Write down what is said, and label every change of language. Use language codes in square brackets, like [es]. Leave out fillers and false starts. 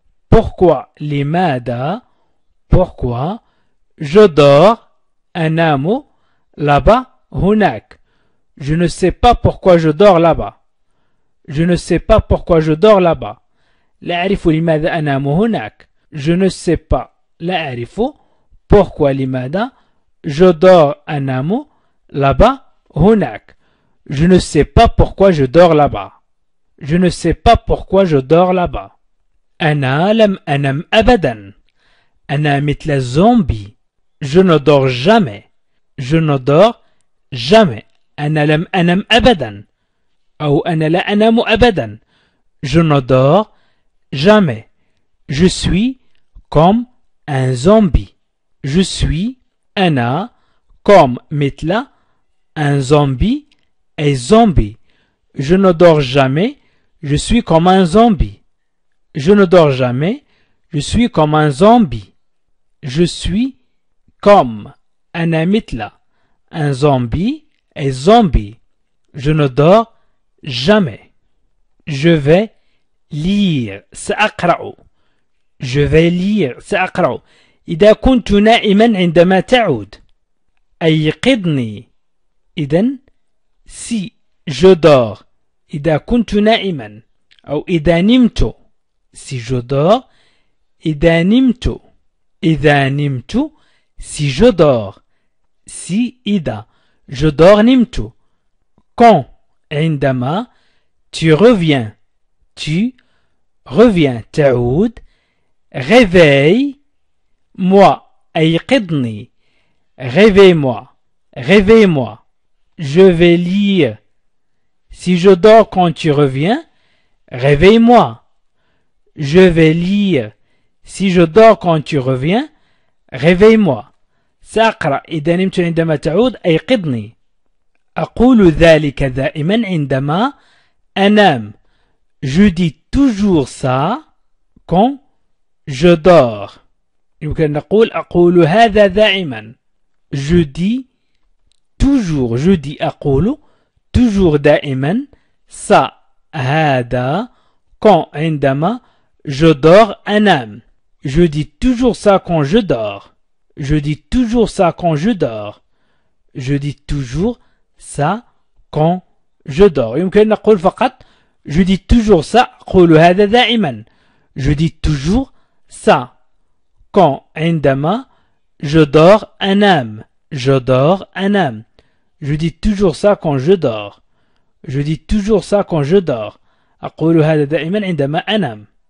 [fr] Pourquoi [ar] لماذا. [fr] Pourquoi je dors [ar] أنام [fr] là-bas [ar] هناك. [fr] Je ne sais pas pourquoi je dors là-bas. Je ne sais pas pourquoi je dors là-bas. [ar] لا أعرف لماذا أنام هناك. [fr] Je ne sais pas. [ar] لا أعرف [fr] pourquoi [ar] لماذا [fr] je dors [ar] أنام [fr] là-bas [ar] هناك. [fr] Je ne sais pas pourquoi je dors là-bas. Je ne sais pas pourquoi je dors là-bas. [ar] أنا لم أنم أبدا. أنا مثل الزومبي. [fr] Je ne dors jamais. Je ne dors jamais. [ar] أنا لم أنم أبدا. أو أنا لا أنام أبدا. [fr] Je ne dors jamais. Je suis comme un zombie. Je suis [ar] أنا [fr] comme [ar] مثل [fr] un zombie et zombie. Je ne dors jamais. Je suis comme un zombie. Je ne dors jamais. Je suis comme un zombie. Je suis comme [ar] أنا مثل [fr] un zombie et zombie. Je ne dors jamais. Je vais lire. [ar] سأقرأ. [fr] Je vais lire. [ar] سأقرأ. إذا كنت نائما عندما تعود. أيقظني. إذن [fr] si je dors. [ar] إذا كنت نائما. أو إذا نمت. [fr] si je dors. [ar] إذا نمت. إذا نمت. [fr] si je dors. si [ar] إذا [fr] je dors [ar] نمت. [fr] quand [ar] عندما [fr] tu reviens. Tu reviens. [ar] تعود. [fr] réveille moi. [ar] أيقظني. [fr] réveille-moi. réveille-moi. Je vais lire. Si je dors quand tu reviens, réveille-moi. Je vais lire. Si je dors quand tu reviens, réveille-moi. [ar] سأقرأ إذا نمت عندما تعود أيقظني. أقول ذلك دائما عندما أنام. [fr] Je dis toujours ça quand je dors. [ar] يمكن نقول أقول هذا دائما. [fr] Je dis toujours. Je dis [ar] أقول [fr] toujours [ar] دائما [fr] ça [ar] هذا [fr] quand [ar] عندما [fr] je dors [ar] أنام. [fr] Je dis toujours ça quand je dors. Je dis toujours ça quand je dors. Je dis toujours ça quand je dors. [ar] يمكن نقول فقط [fr] je dis toujours ça. [ar] أقول هذا دائما. [fr] Je dis toujours ça quand [ar] عندما [fr] je dors [ar] أنام. [fr] Je dors [ar] أنام. [fr] Je dis toujours ça quand je dors. Je dis toujours ça quand je dors. [ar] أقول هذا دائما عندما أنام.